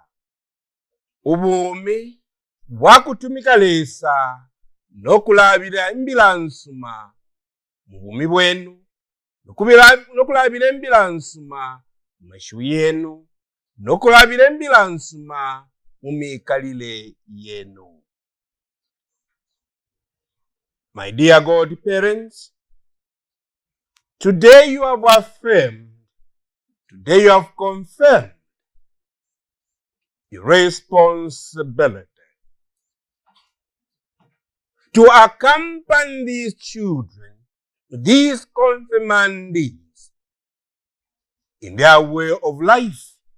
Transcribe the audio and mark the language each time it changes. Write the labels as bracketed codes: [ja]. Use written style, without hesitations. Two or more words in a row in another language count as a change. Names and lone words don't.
[bem] Ubumi bwakutumika lesa nokulabira imbilansuma mubumi bwenu nokulabira imbilansuma mashu yenu nokulabira embilansuma mumikalile yenu. [en] My dear God parents, today you have affirmed, today you have confirmed your responsibility to accompany these children, these confirmandees, in their way of life.